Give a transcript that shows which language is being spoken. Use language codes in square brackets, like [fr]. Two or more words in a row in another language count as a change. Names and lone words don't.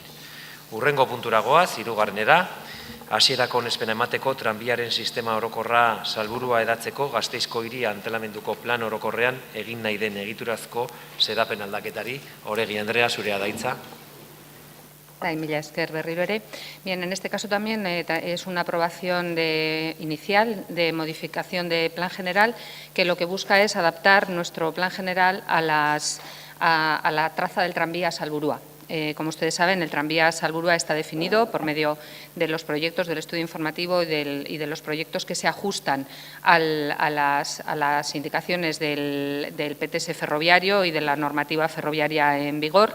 [eu] Hurrengo punturagoaz, 3. Hasierako onespena emateko tranbiaren sistema orokorra salburua edatzeko Gasteizko hiri antolamenduko plan orokorrean egin nahi den egiturazko xedapen aldaketari. Oregi Andrea, zurea da hitza. Mila esker berriro ere. [es] Bien, en este caso también es una aprobación inicial de modificación de plan general que lo que busca es adaptar nuestro plan general a la traza del tranvía Salburua. Como ustedes saben, el tranvía Salburua está definido por medio de los proyectos del estudio informativo y de los proyectos que se ajustan a las indicaciones del PTS ferroviario y de la normativa ferroviaria en vigor.